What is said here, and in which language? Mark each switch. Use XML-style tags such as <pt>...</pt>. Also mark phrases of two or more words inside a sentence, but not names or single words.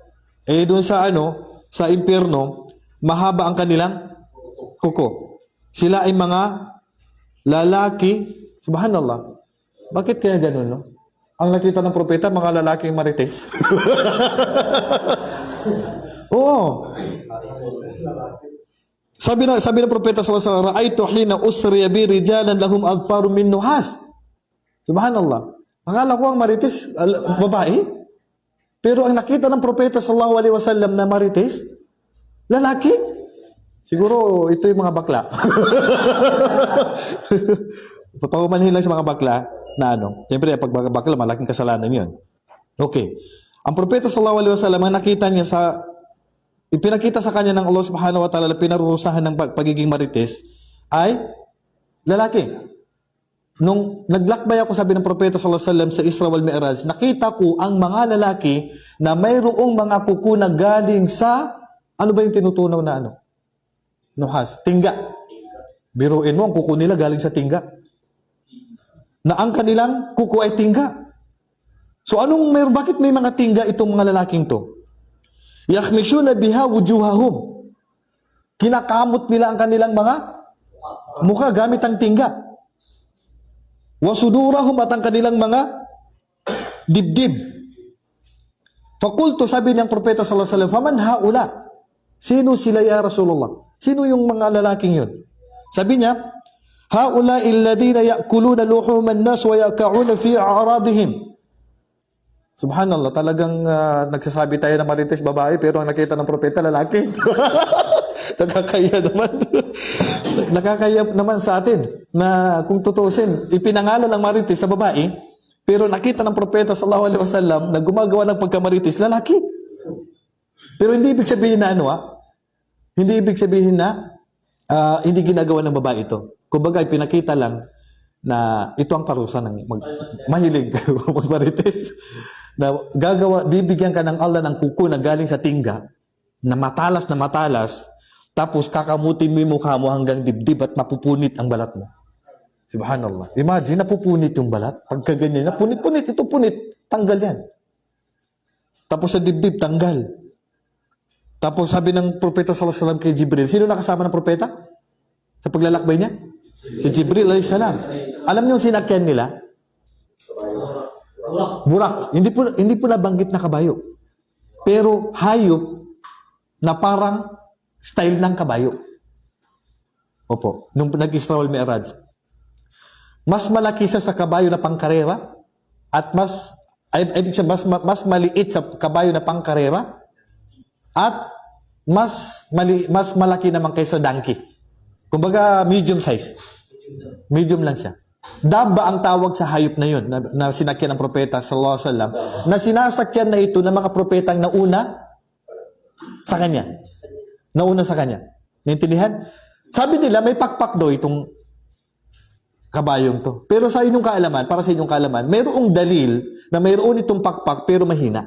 <tl>Eh doon sa sa impyerno, mahaba ang kanilang kuko. Sila ay mga lalaki. Subhanallah. Bakit kaya ganun, no? Ang nakita ng propeta, mga lalaking marites. Oo. Sabi ng propeta</tl> <ar>صلى الله عليه وسلم، رأيت حين أسري بي رجالا لهم أظفار من نحاس."</ar> <tl>Subhanallah. Akala ko ang marites babae. Pero ang nakita ng propeta</tl> <ar>صلى الله عليه وسلم</ar> <tl>na marites, lalaki. Siguro ito yung mga bakla. Papahumanhin lang sa mga bakla na Siyempre, pag bakla, malaking kasalanan yun. Okay. Ang propeta</tl> <ar>صلى الله عليه وسلم,</ar> <tl>ang nakita niya ipinakita sa kanya ng Allah</tl> <ar>سبحانه وتعالى,</ar> <tl>pinarurusahan ng pagiging marites, ay lalaki. Nung naglakbay ako, sabi ng propeta</tl> <ar>صلى الله عليه وسلم</ar> <tl>sa Isra wal Mi'raj, nakita ko ang mga lalaki na mayroong mga kuko na galing sa, ano ba yung tinutunaw na Nuhas. Tingga. Biruin mo, ang kuko nila galing sa tingga. Na ang kanilang kuko ay tingga. So bakit may mga tingga itong mga lalaking to?</tl> <ar>يخمشون بها وجوههم.</ar> <tl>Kinakamot nila ang kanilang mga mukha gamit ang tingga. Wasudurahum, at ang kanilang mga dibdib.</tl> <ar>فقلت,</ar> <tl>sabi ng propeta</tl> <ar>صلى الله عليه وسلم، فمن هؤلاء?"</ar> <tl>Sino sila</tl> <ar>يا رسول الله?</ar> <tl>Sino yung mga lalaking yun? Sabi niya,</tl> <ar>"هؤلاء الذين يأكلون لحوم الناس ويقعون في أعراضهم."</ar> <tl>Subhanallah, talagang nagsasabi tayo na marites babae, pero ang nakita ng propeta lalaki. Nakakaya naman. Nakakaya naman sa atin na kung tutusin, ipinangalan ng marites sa babae, pero nakita ng propeta</tl> <ar>صلى الله عليه وسلم</ar> <tl>na gumagawa ng pagkamarites lalaki. Pero hindi ibig sabihin na hindi ibig sabihin na hindi ginagawa ng babae ito. Kumbaga, pinakita lang na ito ang parusa ng mahilig magmarites. Na bibigyan ka ng Allah ng kuko na galing sa tingga, na matalas, tapos kakamutin mo yung mukha mo hanggang dibdib at mapupunit ang balat mo. Subhanallah. Imagine, napupunit yung balat. Pagka ganyan, punit, ito punit. Tanggal yan. Tapos sa dibdib, tanggal. Tapos sabi ng propeta</tl> <ar>صلى الله عليه وسلم</ar> <tl>kay Jibril, sino nakasama ng propeta? Sa paglalakbay niya? Si Jibril</tl> <ar>عليه السلام.</ar> <tl>Alam niyo yung sinakyan nila? Burak. Hindi po nabanggit na kabayo. Pero hayop na parang style ng kabayo. Opo. Nung nag-Isra wal Mi'raj. Mas malaki sa kabayo na pangkarera at mas maliit sa kabayo na pangkarera at mas malaki naman kaysa donkey. Kumbaga</tl> <en>medium size.</en> <tl>Medium lang siya. Daba ang tawag sa hayop na yun na sinakyan ng propeta</tl> <ar>صلى الله عليه وسلم,</ar> <tl>na sinasakyan na ito ng mga propetang nauna sa kanya. Nauna sa kanya. Naintindihan? Sabi nila may pakpak daw itong kabayong to. Pero sa inyong kaalaman, para sa inyong kaalaman, mayroong dalil na mayroon itong pakpak pero mahina.</tl>